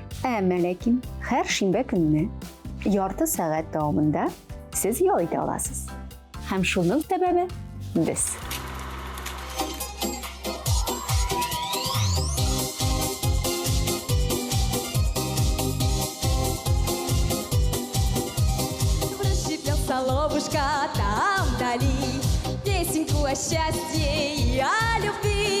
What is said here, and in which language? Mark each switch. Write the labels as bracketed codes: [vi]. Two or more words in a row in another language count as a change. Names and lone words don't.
[tt] Әмма ләкин һәр шимбә көнне ярты сәгать дәвамында сез ял итә аласыз. Һәм шуның сәбәбе без. [ru] Ловушка там вдали, песенку о счастье и о любви.